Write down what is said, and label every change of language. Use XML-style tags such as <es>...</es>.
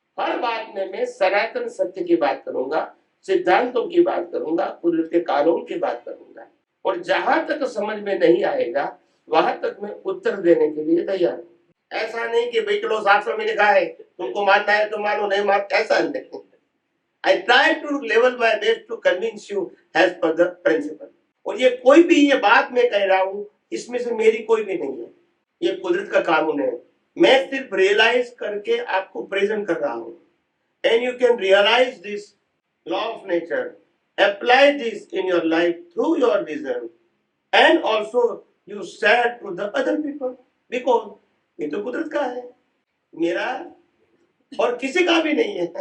<hi>हर बात में मैं सनातन सत्य की बात करूंगा, सिद्धांतों की बात करूंगा, कुदरत के कानून की बात करूंगा, और जहां तक समझ में नहीं आएगा वहां तक मैं उत्तर देने के लिए तैयार हूँ। ऐसा नहीं कि भाई चलो शास्त्र में लिखा है तुमको मानना है तो मानो, नहीं मान, ऐसा नहीं।</hi> <en>I try to level my best to convince you as per the principle।</en> <hi>और ये कोई भी ये बात मैं कह रहा हूँ, इसमें से मेरी कोई भी नहीं है, ये कुदरत का कानून है। मैं सिर्फ रियलाइज करके आपको प्रेजेंट कर रहा हूँ।</hi> <en>and you can realise this law of nature, apply this in your life through your vision, and also you share to the other people, because</en> <hi>ये तो कुदरत का है, मेरा और किसी का भी नहीं है।</hi>